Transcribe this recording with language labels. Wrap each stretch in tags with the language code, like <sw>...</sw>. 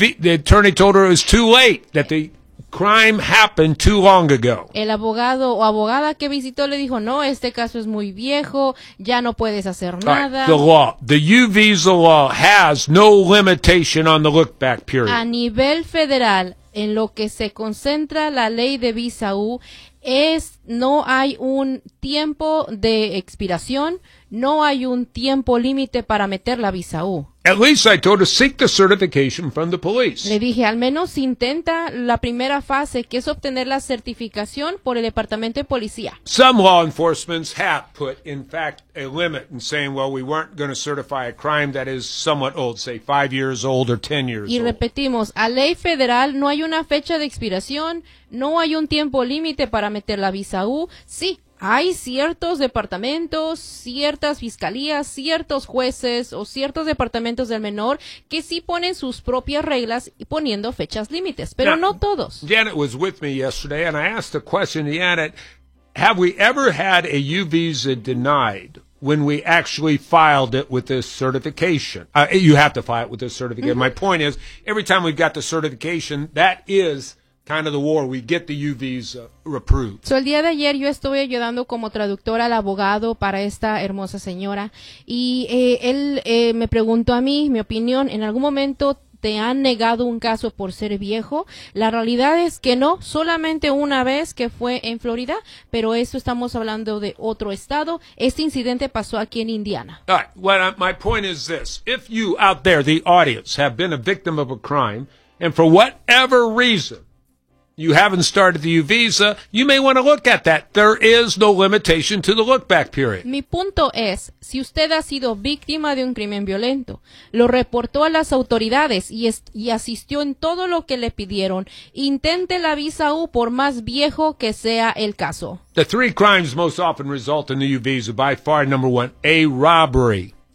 <en>The attorney told her it was too late, that the crime happened too long ago.</en> <es>El abogado o abogada que visitó le dijo, no, este caso es muy viejo, ya no puedes hacer nada.</es> <en>Right. The law, the U visa law has no limitation on the look back period.</en> <es>A nivel federal, en lo que se concentra la ley de visa U, es no hay un tiempo de expiración, no hay un tiempo límite para meter la visa U.</es> <en>At least I told her, seek the certification from the police.</en> <es>Le dije, al menos intenta la primera fase, que es obtener la certificación por el departamento de policía.</es> <en>Some law enforcements have put, in fact, a limit in saying, well, we weren't going to certify a crime that is somewhat old, say 5 years old or 10 years old.</en> <es>Y repetimos, a ley federal no hay una fecha de expiración, no hay un tiempo límite para meter la visa U, sí. Hay ciertos departamentos, ciertas fiscalías, ciertos jueces o ciertos departamentos del menor que sí ponen sus propias reglas y poniendo fechas límites, pero</es> <en>now,</en> <es>no todos.</es> <en>Janet was with me yesterday and I asked the question to Janet, have we ever had a U visa denied when we actually filed it with this certification? You have to file it with this certification. Mm-hmm. My point is, every time we've got the certification, that is kind of the war, we get the U visa approved.</en> <es>So el día de ayer yo estuve ayudando como traductora al abogado para esta hermosa señora y él me preguntó a mí mi opinión, ¿en algún momento te han negado un caso por ser viejo? La realidad es que no, solamente una vez, que fue en Florida, pero eso estamos hablando de otro estado. Este incidente pasó aquí en Indiana.</es> <en>All right, well, my point is this, if you out there, the audience, have been a victim of a crime and for whatever reason you haven't started the U visa, you may want to look at that. There is no limitation to the look back period.</en> <es>Mi punto es, si usted ha sido víctima de un crimen violento, lo reportó a las autoridades y asistió en todo lo que le pidieron, intente la visa U por más viejo que sea el caso.</es> <en>The three crimes most often result in the U visa, by far number one, a robbery.</en>